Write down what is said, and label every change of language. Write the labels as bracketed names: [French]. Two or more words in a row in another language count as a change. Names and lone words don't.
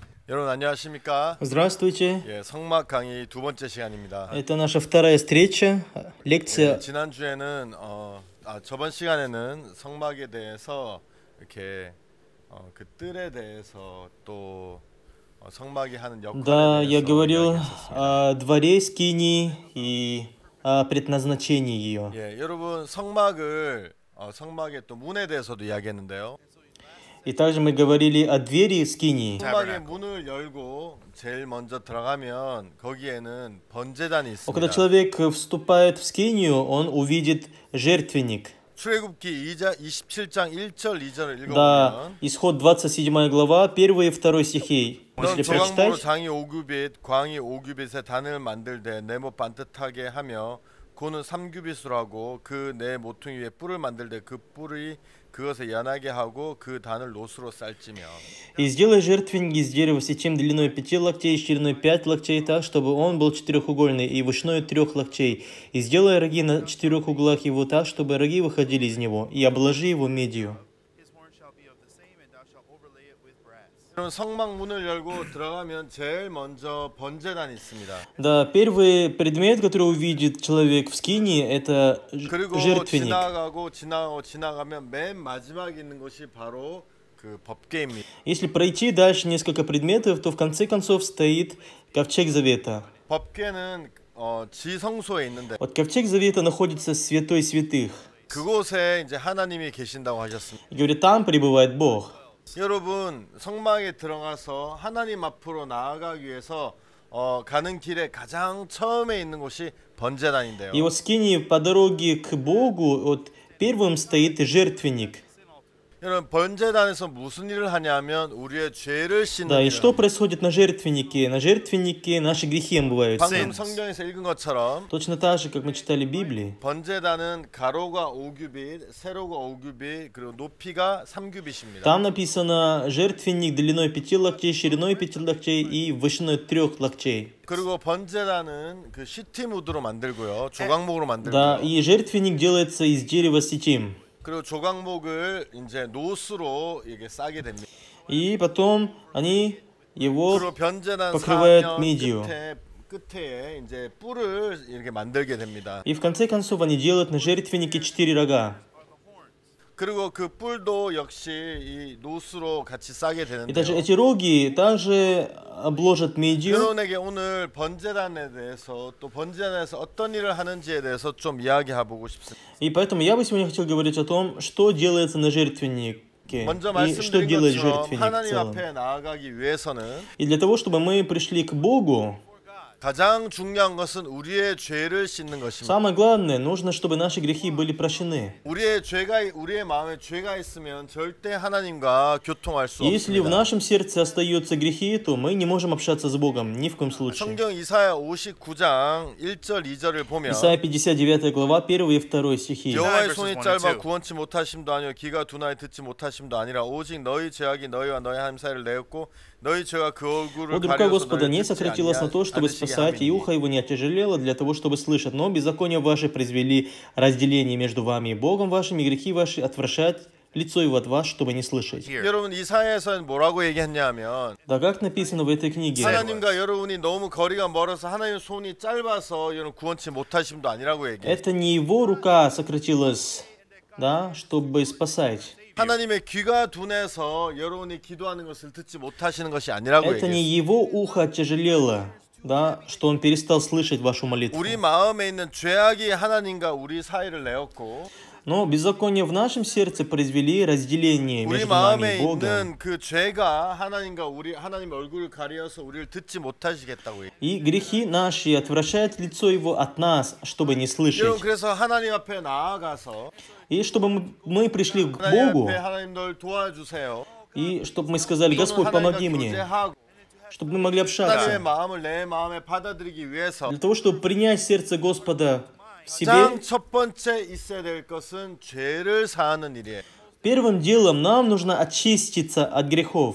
[Korean] 여러분 안녕하십니까? [Russian] Здравствуйте. [Korean] 예, 성막 강의 두 번째 시간입니다. [Russian] Это наша вторая встреча, лекция. [Korean] 지난주에는 저번 시간에는 성막에 대해서 이렇게 그 뜰에 대해서 또 성막이 하는 역할에 [Russian] Да, я [Korean] 대해서 [Russian] говорил [Korean] 이야기했었습니다. [Russian] о дворе скинии и о предназначении ее. [Korean] 예, 여러분 성막의 또 문에 대해서도 이야기했는데요. [Russian] И также мы говорили о двери скинии. [Korean] 성막의 문을 열고 제일 먼저 들어가면 거기에는 번제단이 [Russian] Но когда [Korean] 있습니다. [Russian] человек вступает в скинию, он увидит жертвенник. [Korean] 출애굽기 27장 1절 2절을 [Russian] Да, [Korean] 읽어보면 [Russian] исход 27 глава, 1 и 2 стихи. [Korean] 넌 [Russian] Если [Korean] 조각목으로 [Russian] прочитать, [Korean] 장이 5규빗, 광이 5규빗의 단을 만들되 네모 반듯하게 하며 고는 3규빗으로 하고 그 네 모퉁이 위에 뿔을 만들되 그 뿔이 그것에 연하게 하고 그 단을 노수로 쌀지며 [Russian] и сделай жертвенник из дерева сетим длиной 5 локтей, шириной 5 локтей, так, чтобы он был четырехугольный и вышиной 3 локтей. И сделай роги на 4 углах его так, чтобы роги выходили из него, и обложи его медью. [Korean] 그럼 성막 문을 열고 들어가면 제일 먼저 번제단이 있습니다. [Russian] Да, первый предмет, который увидит человек в скинии, это [Korean] 그리고 [Russian] жертвенник. [Korean] 지나가면 맨 마지막에 있는 것이 바로 그 법궤입니다. [Russian] Если пройти дальше несколько предметов, то в конце концов стоит ковчег завета. [Korean] 법궤는 지성소에 있는데 [Russian] Вот ковчег завета находится в святой святых. [Korean] 그곳에 이제 하나님이 계신다고 하셨습니다. [Russian] И говорит, там пребывает Бог. [Korean] 여러분 성막에 들어가서 하나님 앞으로 나아가기 위해서 가는 길에 가장 처음에 있는 곳이 번제단인데요. [Russian] И вот в скинии по дороге к Богу вот первым стоит жертвенник. [Korean] 여러분 번제단에서 무슨 일을 하냐면 우리의 죄를 씻는 [Russian] Да, и [Korean] 일을 [Russian] что [Korean] 합니다. [Russian] происходит на жертвеннике? На жертвеннике наши грехи омываются. [Korean] 방금 성경에서 읽은 것처럼 [Russian] Точно так же, как мы читали в Библии. [Korean] 번제단은 가로가 5규빗, 세로가 5규빗, 그리고 높이가 3규빗입니다. [Russian] Там написано жертвенник длиной 5 локтей, шириной 5 локтей и вышиной 3 локтей. [Korean] 그리고 번제단은 그 시티무드로 만들고요, 조각목으로 [Russian] Да, [Korean] 만들고요. [Russian] и жертвенник делается из дерева сетим. [Korean] 그리고 조각목을 이제 노수로 이게 싸게 됩니다. [Russian] И потом они его [Korean] 그리고 변제단 [Russian] покрывают [Korean] 사면 [Russian] медью. [Korean] 끝에 이제 뿔을 이렇게 만들게 됩니다. [Russian] И в конце концов они делают на жертвеннике 4 рога. [Korean] 그리고 그 뿔도 역시 이 노수로 같이 싸게 [Russian] И также [Korean] 되는데요. [Russian] эти роги также обложат медью. [Korean] 여러분에게 오늘 번제단에 대해서 또 번제단에서 어떤 일을 하는지에 대해서 좀 이야기해보고 싶습니다. [Russian] И поэтому я бы сегодня хотел говорить о том, что делается на жертвеннике. [Korean] 먼저 [Russian] И что [Korean] 말씀드린 [Russian] делает [Korean] 것처럼 [Russian] жертвенник в [Korean] 하나님 [Russian] целом. [Korean] 앞에 나아가기 위해서는 [Russian] И для того, чтобы мы пришли к Богу, [Korean] 가장 중요한 것은 우리의 죄를 씻는 것입니다. [Russian] самое главное, нужно, чтобы наши грехи были прощены. [Korean] 우리의 마음에 죄가 있으면 절대 하나님과 교통할 수 [Russian] Если в [Korean] 없습니다. [Russian] нашем сердце остаются грехи, то мы не можем общаться с Богом, ни в коем случае. [Korean] 성경 이사야 59장 1절 2절을 보면 [Russian] Исайя 59 глава, 1 и 2 стихи. [Korean] 여호와의 손이 짧아 구원치 못하심도 아니요 귀가 둔하여 듣지 못하심도 아니라 오직 너희 죄악이 너희와 너희 하나님 사이를 내었고 너희 죄가 그 얼굴을 [Russian] Вот рука [Korean] 가려서 [Russian] Господа не [Korean] 너희를 듣지 [Russian] сократилась на то, чтобы [Korean] 않으시게 [Russian] спасать, и [Korean] 함이니 [Russian] ухо его не отяжелело для того, чтобы слышать. Но беззакония ваши произвели разделение между вами и Богом вашим, и грехи ваши отвращать лицо его от вас, чтобы не слышать. [Korean] 여러분 이사야에서는 뭐라고 얘기했냐면 [Russian] Да как написано в этой книге? [Korean] 하나님과 여러분이 너무 거리가 멀어서 하나님의 손이 짧아서 여러분 구원치 못하심도 아니라고 얘기해요. [Russian] Это не его рука сократилась, да, чтобы спасать. [Korean] 하나님의 귀가 둔해서 여러분이 기도하는 것을 듣지 못하시는 것이 아니라고 [Russian] Это не [Korean] 얘기해요. [Russian] его ухо отяжелело, да, что он перестал слышать вашу молитву. [Korean] 우리 마음에 있는 죄악이 하나님과 우리 사이를 내었고 [Russian] Но беззакония в нашем сердце произвели разделение [Korean] 우리 [Russian] между нами [Korean] 마음에 [Russian] и Богом. [Korean] 있는 그 죄가 하나님과 하나님 얼굴을 가려서 우리를 듣지 못하시겠다고 얘기해요. [Russian] И грехи наши отвращают лицо его от нас, чтобы не [Korean] 여러분 [Russian] слышать. [Korean] 그래서 하나님 앞에 나아가서 [Russian] И чтобы мы пришли к [Korean] 하나님 [Russian] Богу, [Korean] 앞에 하나님 널 도와주세요. [Russian] и чтобы мы сказали, [Korean] 또는 [Russian] Господь, [Korean] 하나님과 [Russian] помоги мне, [Korean] 교제하고 [Russian] чтобы мы могли [Korean] 하나님의 [Russian] общаться. [Korean] 마음을 내 마음에 받아들이기 위해서 [Russian] Для того, чтобы принять сердце Господа в себе, [Korean] 가장 첫 번째 있어야 될 것은 죄를 사하는 일이에요. [Russian] первым делом нам нужно очиститься от грехов.